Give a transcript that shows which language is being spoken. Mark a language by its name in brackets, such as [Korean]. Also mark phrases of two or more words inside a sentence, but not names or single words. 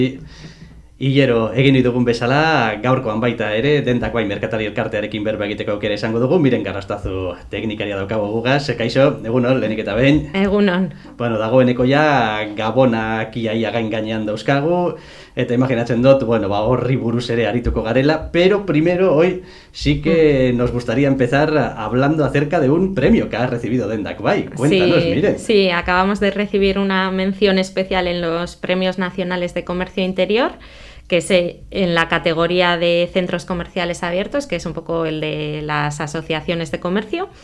[Basque] Hilero egin dugun bezala, gaurkoan baita ere, Dendak bai merkatari elkartearekin berba egiteko aukera izango dugu, Miren Garrastazu teknikaria daukagu gugaz, kaixo, egunon, lehenik eta behin. Egunon. Bueno, dagoeneko ja, gabonak iaia gainean dauzkagu, eta imaginatzen dut, bueno, horri buruz ere arituko garela, [Spanish] pero primero hoy sí que nos gustaría empezar hablando acerca de un premio que has recibido Dendak bai. Cuéntanos, Miren. Sí, acabamos de recibir una mención especial en los Premios Nacionales de Comercio Interior, que es en la categoría de centros comerciales abiertos, que es un poco el de las asociaciones de comercio.